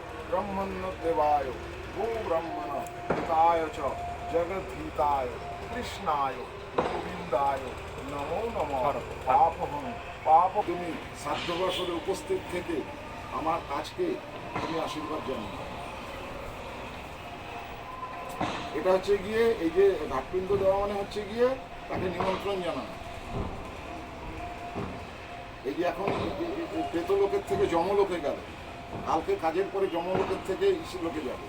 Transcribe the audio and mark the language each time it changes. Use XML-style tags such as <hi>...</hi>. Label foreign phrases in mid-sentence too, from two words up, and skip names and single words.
<sa>ब्रह्मण्यदेवाय गो ब्रह्मण हिताय च जगद्धिताय कृष्णाय गोविंदाय नमो नमः पापहं पाप।</sa> <bn>তুমি সাধ্যবাসরে উপস্থিত থেকে আমার কাজকে তুমি আশীর্বাদ জানাও। এটা হচ্ছে গিয়ে এই যে ঘাটপিণ্ড দেওয়া মানে হচ্ছে গিয়ে তাকে নিমন্ত্রণ জানানো। এই যে এখন প্রেতলোকের থেকে যমলোকে গেল, কালকে কাজের পরে যমলোকের থেকে ঈশ্বরলোকে যাবে।</bn>